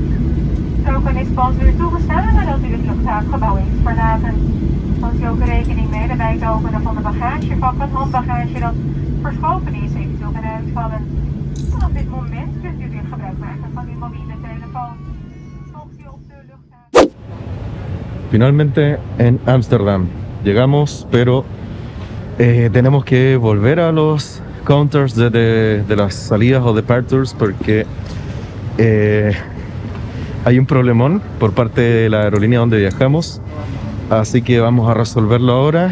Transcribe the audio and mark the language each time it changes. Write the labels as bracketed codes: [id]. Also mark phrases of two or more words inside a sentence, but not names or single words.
[nl] Roken is pas weer toegestaan nadat u het luchthavengebouw heeft verlaten. Houdt u ook rekening mee dat bij het openen van de bagagevak het handbagage dat verschoven is eventueel kan uitvallen. Vanaf dit moment kunt u weer gebruik maken van uw mobiele telefoon. Volgt u op de luchthaven. [es] Finalmente en Ámsterdam llegamos, pero tenemos que volver a los counters de las salidas o departures porque hay un problemón por parte de la aerolínea donde viajamos, así que vamos a resolverlo ahora.